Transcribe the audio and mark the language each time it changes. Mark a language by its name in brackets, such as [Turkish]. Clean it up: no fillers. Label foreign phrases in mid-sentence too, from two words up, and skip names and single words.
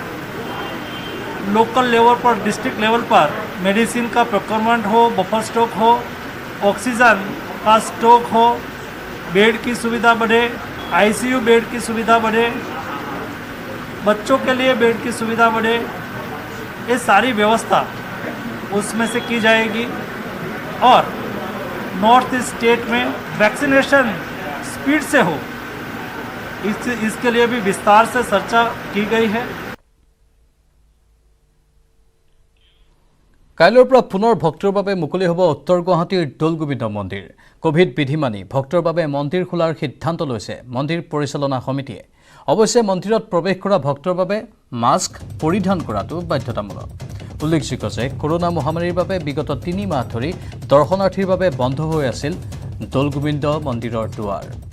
[English] local level [Hindi] पर [English] district level [Hindi] पर मेडिसिन का प्रोक्योरमेंट हो [English] buffer stock [Hindi] हो ऑक्सीजन का स्टॉक हो बेड की सुविधा बढ़े [English] ICU bed [Hindi] की सुविधा बढ़े बच्चों के लिए बेड की सुविधा बढ़े ये सारी व्यवस्था उसमें से की जाएगी और [English] North East state [Hindi] में वैक्सीनेशन स्पीड से हो इसके लिए भी विस्तार से चर्चा की गई है [Assamese] কাইলৈৰ পৰা পুনৰ ভক্তৰ বাবে মুকলি হ'ব উত্তৰ গুৱাহাটীৰ দৌলগোবিন্দ মন্দিৰ কোভিড বিধি মানি ভক্তৰ বাবে মন্দিৰ খোলাৰ সিদ্ধান্ত লৈছে মন্দিৰ পৰিচালনা সমিতিয়ে অৱশ্যে মন্দিৰত প্ৰৱেশ কৰা ভক্তৰ বাবে মাস্ক পৰিধান কৰাটো বাধ্যতামূলক উল্লেখযোগ্য যে কৰোনা মহামাৰীৰ বাবে বিগত 3 মাহ ধৰি দৰ্শনাৰ্থীৰ বাবে বন্ধ হৈ আছিল দৌলগোবিন্দ মন্দিৰৰ দুৱাৰ